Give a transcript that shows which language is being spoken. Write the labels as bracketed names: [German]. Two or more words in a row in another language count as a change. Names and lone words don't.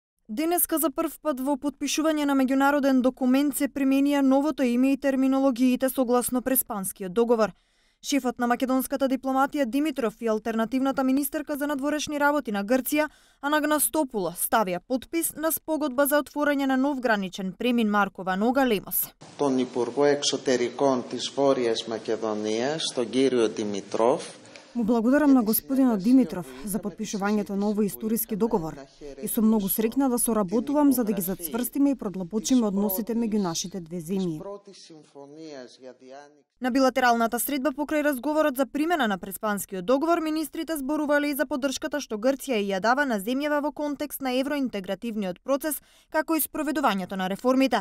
[Macedonian] Денеска за прв пат во потпишување на меѓународен документ се применија новото име и терминологиите согласно Преспанскиот договор. Шефот на македонската дипломатија Димитров и алтернативната министерка за надворешни работи на Грција Анагнастопуло ставија подпис на спогодба за отворање на нов граничен премин Маркова Нога Лемос. [Greek] Τον Υπουργό Εξωτερικών της Βόρειας Μακεδονίας, τον κύριο Δημητρόφ. [Macedonian] Му благодарам на господинот Димитров за подпишувањето на овој историски договор и сум многу среќна да соработувам за да ги зацврстиме и продлабочиме односите меѓу нашите две земји. На билатералната средба покрај разговорот за примена на Преспанскиот договор, министрите зборувале и за поддршката што Грција ја дава на земјава во контекст на евроинтегративниот процес, како и спроведувањето на реформите.